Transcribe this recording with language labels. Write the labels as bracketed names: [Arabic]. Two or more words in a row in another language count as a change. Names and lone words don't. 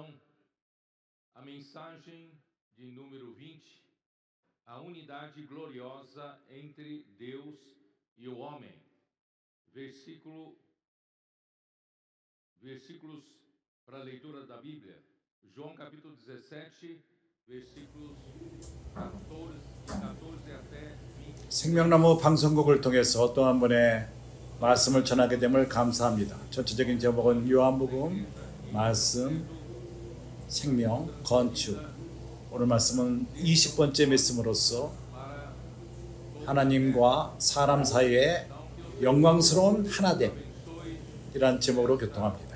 [Portuguese] A mensagem de número 20, a unidade gloriosa entre Deus e o homem. Versículos para a leitura da Bíblia. João capítulo 17, versículos 14 até 20. [Korean] 생명나무 방송국을 통해서 또 한 번의 말씀을 전하게 됨을 감사합니다. 전체적인 제목은 요한복음, 말씀, 생명, 건축. 오늘 말씀은 20번째 말씀으로서 하나님과 사람 사이의 영광스러운 하나됨이란 제목으로 교통합니다.